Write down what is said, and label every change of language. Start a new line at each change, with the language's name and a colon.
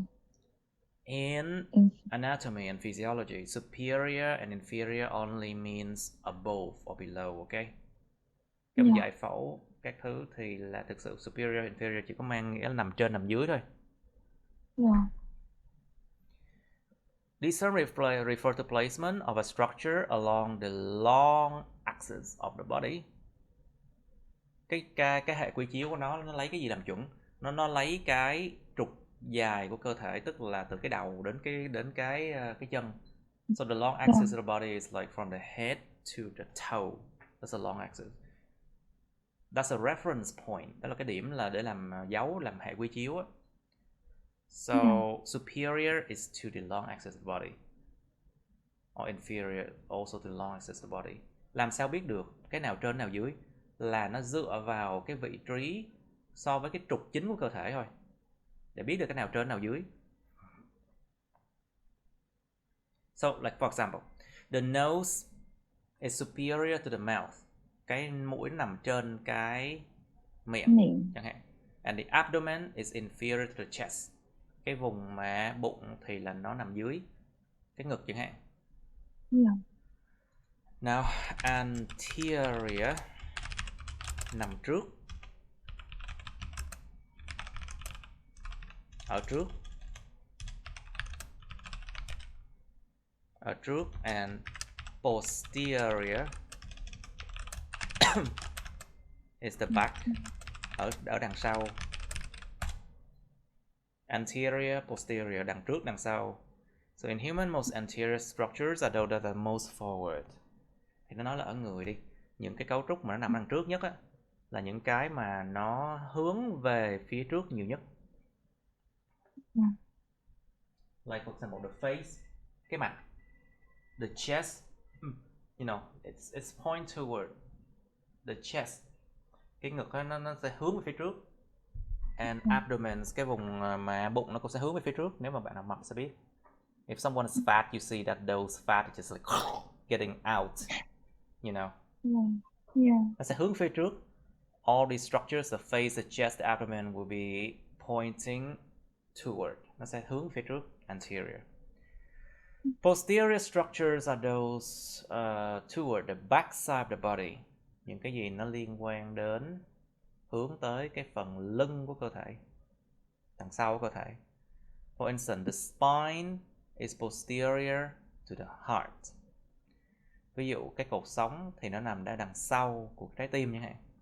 English: But in anatomy and physiology, superior and inferior only means above or below, okay?
Vietnamese: Trong giải phẫu các thứ thì là thực sự superior, inferior chỉ có mang nghĩa là nằm trên, nằm dưới thôi.
English: These terms refer to placement of a structure along the long axis of the body.
Vietnamese: Cái hệ quy chiếu của nó lấy cái gì làm chuẩn? Nó lấy cái trục dài của cơ thể, tức là từ cái đầu đến cái chân.
English: So the long axis of the body is like from the head to the toe. That's a long axis. That's a reference point.
Vietnamese: Đó là cái điểm là để làm dấu, làm hệ quy chiếu á.
English: So superior is to the long axis of the body. Or inferior also to the long axis of the body.
Vietnamese: Làm sao biết được cái nào trên nào dưới? Là nó dựa vào cái vị trí so với cái trục chính của cơ thể thôi. Để biết được cái nào trên nào dưới.
English: So like for example, the nose is superior to the mouth.
Vietnamese: Cái mũi nằm trên cái miệng chẳng hạn.
English: And the abdomen is inferior to the chest.
Vietnamese: Cái vùng mà bụng thì là nó nằm dưới cái ngực chẳng hạn.
English: Now anterior
Vietnamese: nằm trước, ở trước,
English: and posterior is the back,
Vietnamese: ở đằng sau. Anterior, posterior, đằng trước, đằng sau.
English: So in human, most anterior structures are those that are most forward.
Vietnamese: Thì nó nói là ở người đi, những cái cấu trúc mà nó nằm đằng trước nhất á, là những cái mà nó hướng về phía trước nhiều nhất.
English: Like for example, the face,
Vietnamese: cái mặt.
English: The chest, you know, it's point toward the chest.
Vietnamese: Cái ngực nó sẽ hướng về phía trước.
English: And abdomen,
Vietnamese: cái vùng mà bụng nó cũng sẽ hướng về phía trước. Nếu mà bạn nào mập sẽ biết.
English: If someone is fat, you see that those fat is just like getting out, you know.
Vietnamese: Nó sẽ hướng phía trước.
English: All these structures, the face, the chest, the abdomen will be pointing toward.
Vietnamese: Nó sẽ hướng phía trước, anterior.
English: Posterior structures are those toward the back side of the body.
Vietnamese: Những cái gì nó liên quan đến, hướng tới cái phần lưng của cơ thể, đằng sau của cơ thể.
English: For instance, the spine is posterior to the heart.
Vietnamese: Ví dụ cái cột sống thì nó nằm đằng sau của trái tim chẳng hạn.